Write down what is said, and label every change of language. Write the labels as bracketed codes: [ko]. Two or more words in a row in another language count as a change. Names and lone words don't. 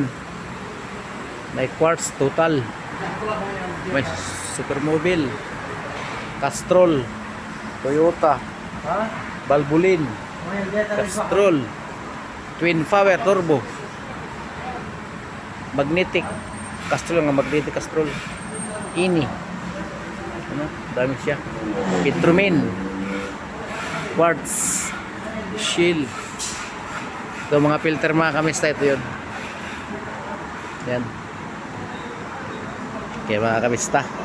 [tl] May Quartz, Total. May Supermobile, Castrol, Toyota, Valvoline, Castrol, Twin Power Turbo, Magnetic, Castrol nga Magnetic Castrol, ini, ano, dami siya, Petromin, Quartz, Shell. Ito mga filter mga kamista, ito yun. Yan. Okay mga kamista.